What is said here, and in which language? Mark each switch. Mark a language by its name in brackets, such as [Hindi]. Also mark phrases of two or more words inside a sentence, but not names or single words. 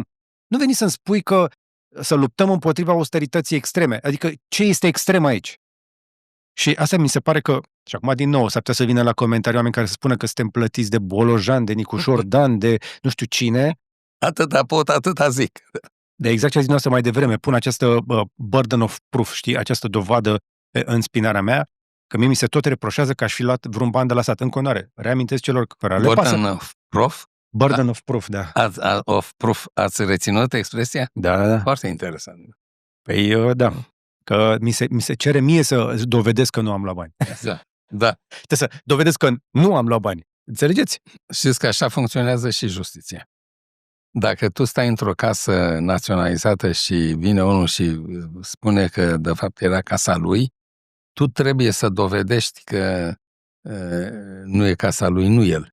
[Romanian] Nu veni să-mi spui că să luptăm împotriva austerității extreme. Adică ce este extrem aici? Și asta mi se pare că, și acum din nou, s-ar putea să vină la comentarii oameni care să spună că suntem plătiți de Bolojan, de Nicușor Dan, de nu știu cine. Atâta pot, atâta zic. De exact ce a zis noastră mai devreme, pun această [English] burden of proof, [Romanian] știi, această dovadă în spinarea mea, că mie mi se tot reproșează că aș fi luat vreun bani de la stat. În continuare, reamintesc celor care le pasă. [English] Burden of proof? Burden of proof, da. Of proof, [Romanian] ați reținut expresia? Da. Foarte interesant. Păi, da. Că mi se cere mie să dovedesc că nu am luat bani. Da. Trebuie să dovedesc că nu am luat bani. Înțelegeți? Știți că așa funcționează și justiția. Dacă tu stai într-o casă naționalizată și vine unul și spune că de fapt era casa lui, tu trebuie să dovedești că nu e casa lui, nu el.